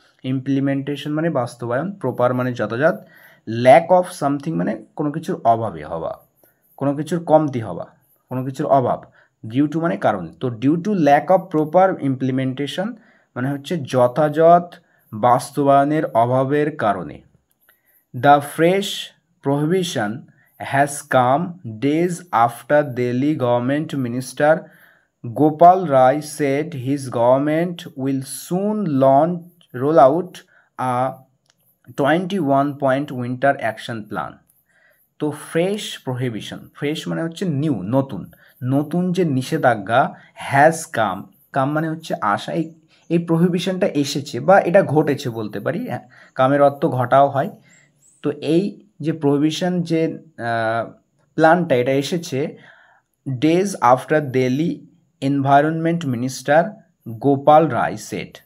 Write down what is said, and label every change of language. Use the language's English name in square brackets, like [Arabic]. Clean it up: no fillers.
[Bangla] Implementation মানে বাস্তবায়ন, proper মানে যথাযথ, [English] lack of something [Bangla] মানে কোনো কিছুর অভাবে হওয়া, কোনো কিছুর কমতি হওয়া, কোনো কিছুর অভাব, [English] due to [Bangla] মানে কারণ। তো [English] due to lack of proper implementation [Bangla] মানে হচ্ছে যথাযথ বাস্তবায়নের অভাবের কারণে। [English] The fresh prohibition has come days after Delhi government minister Gopal Rai said his government will soon roll out a 21-point winter action plan. [Bangla] তো ফ্রেশ প্রহিবিশন, ফ্রেশ মানে হচ্ছে new, নতুন, নতুন যে নিষেধাজ্ঞা, [English] has come, [Bangla] কাম মানে হচ্ছে আসা, এই প্রহিবিশনটা এসেছে বা এটা ঘটেছে বলতে পারি, কামের অর্থ ঘটাও হয়। তো এই যে প্রহিবিশন যে প্ল্যানটা, এটা এসেছে [English] Days after Delhi environment minister Gopal Rai said.